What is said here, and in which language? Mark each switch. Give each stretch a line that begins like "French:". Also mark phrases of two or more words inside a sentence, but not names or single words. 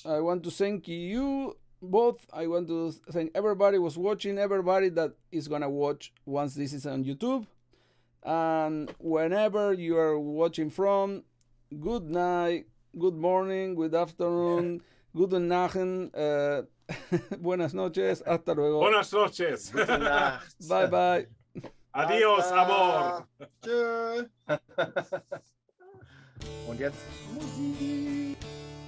English: I want to thank you both. I want to thank everybody who was watching, everybody that is going to watch once this is on YouTube. And whenever you are watching from, good night, good morning, good afternoon,
German: guten Nacht,
Spanish: buenas noches, hasta luego. Buenas noches.
English: Bye bye.
Spanish: Adios, amor.
German: Tschö. Und jetzt Musik.